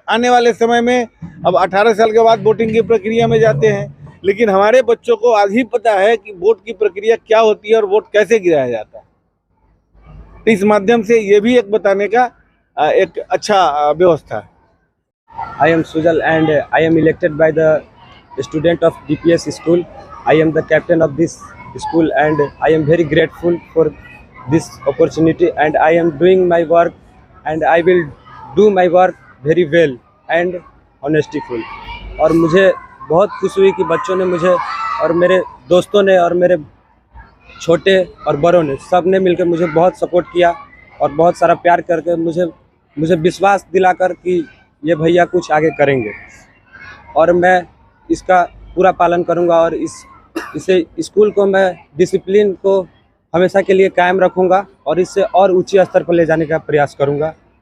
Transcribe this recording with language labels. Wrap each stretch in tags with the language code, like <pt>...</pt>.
<hi>आने वाले समय में अब 18 साल के बाद वोटिंग की प्रक्रिया में जाते हैं, लेकिन हमारे बच्चों को आज ही पता है कि वोट की प्रक्रिया क्या होती है और वोट कैसे गिराया जाता है। तो इस माध्यम से ये भी एक बताने का एक अच्छा व्यवस्था है।</hi> <en>I am Sujal and I am elected by the student of DPS school. I am the captain of this school and I am very grateful for this opportunity and I am doing my work and I will do my work very well and honestly.</en> <hi>और मुझे बहुत खुशी हुई कि बच्चों ने मुझे और मेरे दोस्तों ने और मेरे छोटे और बड़ों ने सब ने मिलकर मुझे बहुत सपोर्ट किया और बहुत सारा प्यार करके मुझे विश्वास दिलाकर कि ये भैया कुछ आगे करेंगे और मैं इसका पूरा पालन करूंगा और इसे स्कूल को मैं डिसिप्लिन को हमेशा के लिए कायम रखूंगा और इससे और ऊंचे स्तर पर ले जाने का प्रयास करूंगा।</hi>